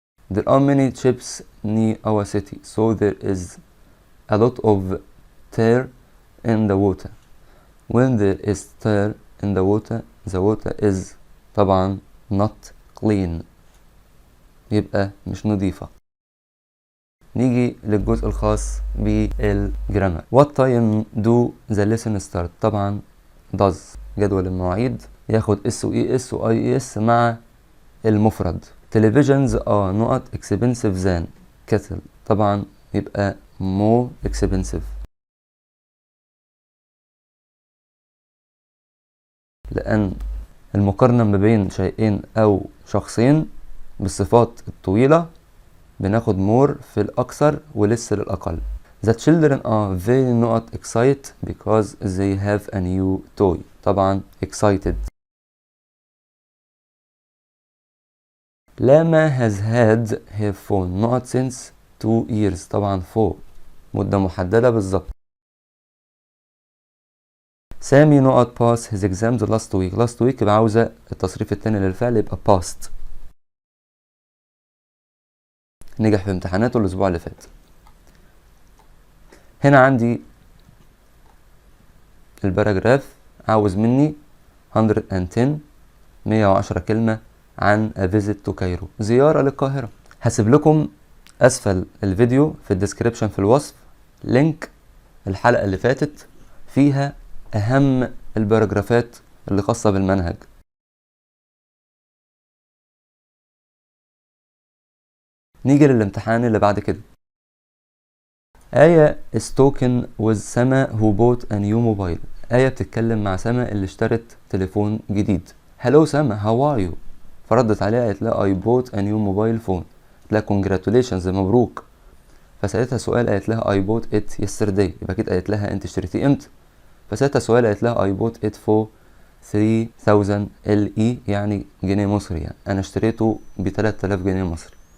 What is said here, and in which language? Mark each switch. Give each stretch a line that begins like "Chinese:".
English: there are many ships near our city so there is a lot of tar in the water. when there is tar in the water is طبعا not clean
Arabic: يبقى مش نظيفة. نيجي للجزء الخاص بالجرامر.
English: what time do the lesson start؟
Arabic: طبعا does جدول المواعيد ياخد اس و اي اس و اي اي اس مع المفرد.
English: televisions are not expensive than kettle
Arabic: طبعا يبقى more expensive لأن المقارنة ما بين شيئين أو شخصين بالصفات الطويلة بناخد more في الأكثر ولسه للأقل.
English: the children are very not excited because they have a new toy طبعا excited. لاما has had her phone not since 2 years طبعا for
Arabic: مدة محددة بالظبط. سامي
English: not pass his exams last week
Arabic: يبقى عاوزة التصريف التاني للفعل يبقى passed، نجح في امتحاناته الأسبوع اللي فات. هنا عندي الباراجراف عاوز مني 110 كلمة عن
English: a visit to Cairo
Arabic: زيارة للقاهرة. هسيب لكم أسفل الفيديو في الديسكريبشن في الوصف لينك الحلقة اللي فاتت فيها أهم الباراجرافات اللي خاصة بالمنهج. نيجي للامتحان اللي بعد كده.
English: آية is talking with سما who bought a new mobile.
Arabic: آية بتتكلم مع سما اللي اشترت تليفون جديد.
English: hello سما how are you؟
Arabic: فردت عليها قالت لها
English: I bought a new mobile phone.
Arabic: قالت لها congratulations مبروك. فسألتها سؤال قالت لها
English: I bought it yesterday
Arabic: يبقى كده قالت لها انت اشتريتيه امتى؟ فسألتها سؤال قالت لها
English: I bought it for 3000 LE
Arabic: يعني جنيه مصري، يعني انا اشتريته ب 3000 جنيه مصري.